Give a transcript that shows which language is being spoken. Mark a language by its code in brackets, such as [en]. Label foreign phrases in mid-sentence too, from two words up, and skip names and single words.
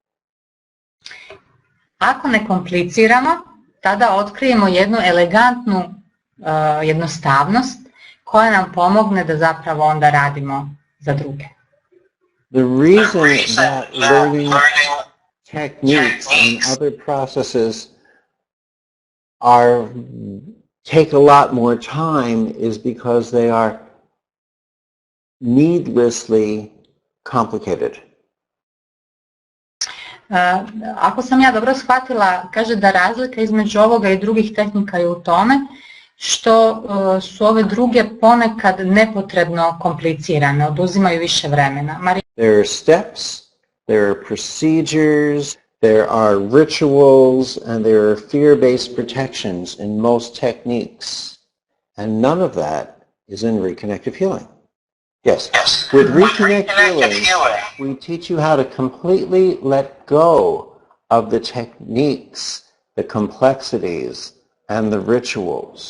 [hr] Ako ne kompliciramo, tada otkrijemo jednu elegantnu jednostavnost koja nam pomogne da zapravo onda radimo za druge. [en] The reason that learning techniques and other processes take a lot more time is because they are needlessly complicated. [hr] Ako sam ja dobro shvatila, kaže da razlika između ovoga i drugih tehnika je u tome što su ove druge ponekad nepotrebno komplicirane, oduzimaju više vremena. [en] There are steps, there are procedures, there are rituals, and there are fear-based protections in most techniques. And none of that is in reconnective healing. Yes, with reconnective healing, we teach you how to completely let go of the techniques, the complexities, and the rituals.